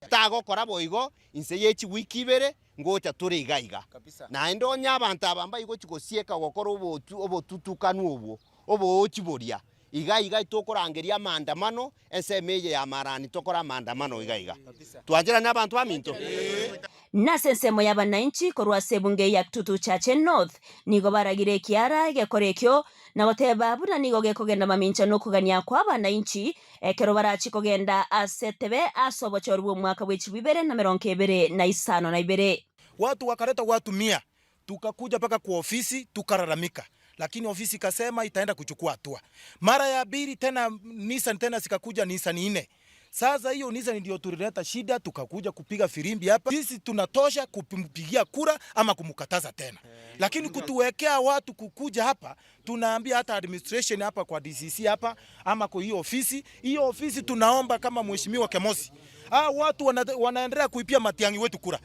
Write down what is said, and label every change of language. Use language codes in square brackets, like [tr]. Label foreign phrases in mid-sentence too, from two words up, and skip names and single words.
[guz] tago kora boigo inseyechi wiki ibere ngocha turi igaiga na endo nyabantu abamba igo chigosieka gokora obotutukanu obo ochiboria igaiga itokorangeria maandamano esemeje ya marani tokora maandamano igaiga twanjira n'abantu baminto nasensemo y'abananchi korwa sebunge ya Kitutu Chache North nigo baragire kiara gekorekyo na goteba buna nigo gekogenda mamincha no kugania kwa abananchi ekero barachi kogenda asetebe asobochorwa mwaka w'echi 2025 [sw] watu wakaleta watu 100 tukakuja paka kwa ofisi tukararamika lakini ofisi kasema itaenda kuchukua hatua mara ya pili tena Nissan tena sikakuja Nissan 4 sasa hiyo Nissan ndio tulileta shida tukakuja kupiga firimbi hapa sisi tunatosha kumpigia kura ama kumkataza tena lakini kutuwekea watu kukuja hapa tunaambia hata administration hapa kwa DCC hapa ama kwa hiyo ofisi tunaomba kama mheshimiwa Kemosi watu wanaendelea kuipia Matiang'i wetu kura